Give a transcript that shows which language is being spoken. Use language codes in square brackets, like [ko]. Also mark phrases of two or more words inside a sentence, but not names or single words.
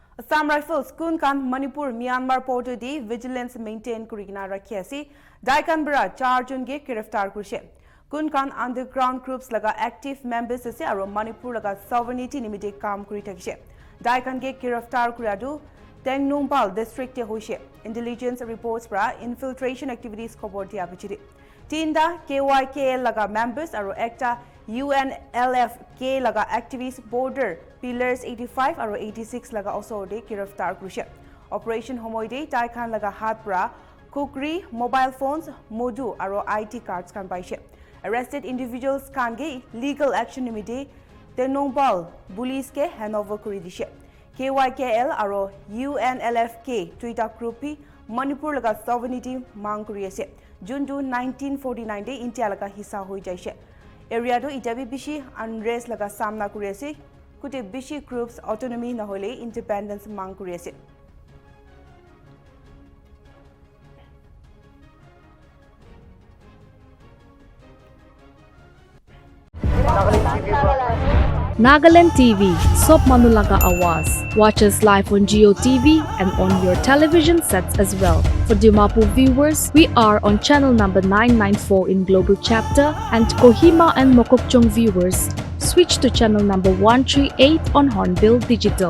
[nag] Assam Rifles kun kan Manipur-Myanmar porto di vigilance maintain kurigina rakhiasi daikan bra 4 jun ge giraftar kurshe kun kan [en] underground groups [nag] laga [en] active members [nag] ase aro Manipur laga sovereignty nimite kam kuri thakise daikan ge giraftar kuradu Tengnoupal district te hoise [en] intelligence reports [nag] bra [en] infiltration activities [nag] khobor dia bichiri tinda KYKL laga members aro ekta UNLF-K laga activists [en] border pillars [nag] 85 aro 86 laga also de giraftar kurse operation homoide taikan laga hat pra kukri mobile phones modu aro [en] IT cards [nag] kan paise [en] arrested individuals [nag] kan ge [en] legal action [nag] nimite Tengnoupal Police ke handover kuri dishe KYKL aro UNLF-K Twitter group pi Manipur laga sovereignty mang kuri ase June 1949 de India laga hissa hoi jaise area to itabi bishi unrest laga samna kuri ase kute bishi groups autonomy na hole independence mang kuri ase Nagaland TV, Sop Manulaga Awas. [en] Watch us live on Geo TV and on your television sets as well. For Dimapur viewers, we are on channel number 994 in Global Chapter, and Kohima and Mokokchung viewers, switch to channel number 138 on Hornbill Digital.